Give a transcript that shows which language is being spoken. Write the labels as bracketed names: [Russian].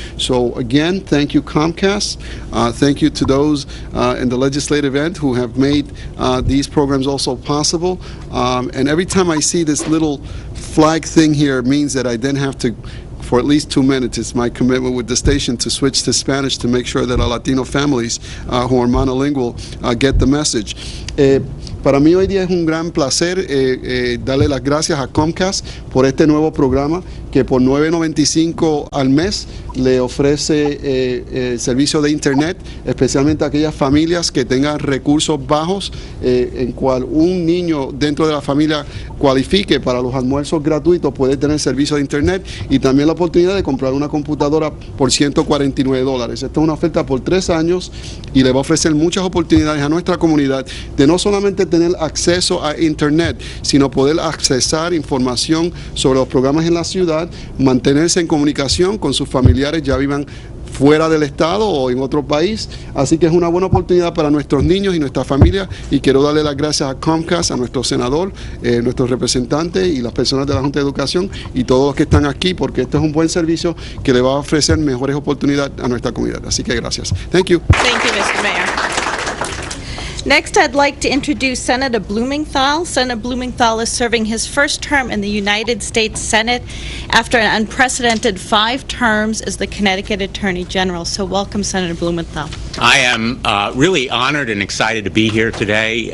[English] So again, thank you Comcast, thank you to those in the legislative end who have made these programs also possible. And every time I see this little flag thing here, it means that I then have to, for at least 2 minutes, it's my commitment with the station to switch to Spanish to make sure that our Latino families who are monolingual get the message. [Spanish] Para mí hoy día es un gran placer darle las gracias a Comcast por este nuevo programa que por $9.95 al mes le ofrece servicio de internet, especialmente a aquellas familias que tengan recursos bajos, en cual un niño dentro de la familia cualifique para los almuerzos gratuitos, puede tener servicio de internet y también la oportunidad de comprar una computadora por $149. Esta es una oferta por 3 años y le va a ofrecer muchas oportunidades a nuestra comunidad de no solamente tener acceso a internet, sino poder accesar información sobre los programas en la ciudad, mantenerse en comunicación con sus familiares, ya vivan fuera del estado o en otro país. Así que es una buena oportunidad para nuestros niños y nuestra familia, y quiero darle las gracias a Comcast, a nuestro senador, nuestros representantes y las personas de la Junta de Educación y todos los que están aquí, porque este es un buen servicio que le va a ofrecer mejores oportunidades a nuestra comunidad. Así que gracias. [English] Thank you. Thank you, Mr. Mayor. Next, I'd like to introduce Senator Blumenthal. Senator Blumenthal is serving his first term in the United States Senate after an unprecedented 5 terms as the Connecticut Attorney General. So welcome, Senator Blumenthal. I am really honored and excited to be here today.